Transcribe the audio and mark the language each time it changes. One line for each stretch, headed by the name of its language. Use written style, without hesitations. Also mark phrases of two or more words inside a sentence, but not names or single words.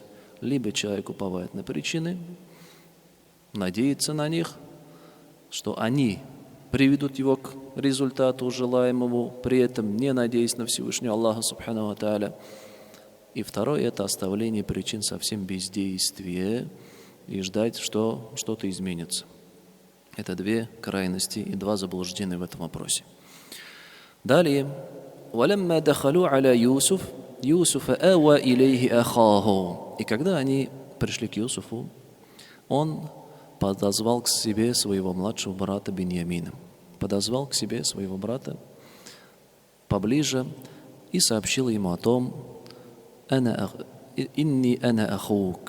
Russian: Либо человек уповает на причины, надеется на них, что они приведут его к результату желаемому, при этом не надеясь на Всевышнего Аллаха
Arabic: سبحانه وتعالى.
Russian: И второе – это оставление причин совсем бездействия и ждать, что что-то изменится. Это две крайности и два заблуждения в этом вопросе. Далее.
Arabic: «ولما دخلوا على يوسف يوسف آوى إليه أخاه».
Russian: И когда они пришли к Юсуфу, он подозвал к себе своего младшего брата Биньямина. Подозвал к себе своего брата поближе и сообщил ему о том,
Arabic: «إني أنا أخوك».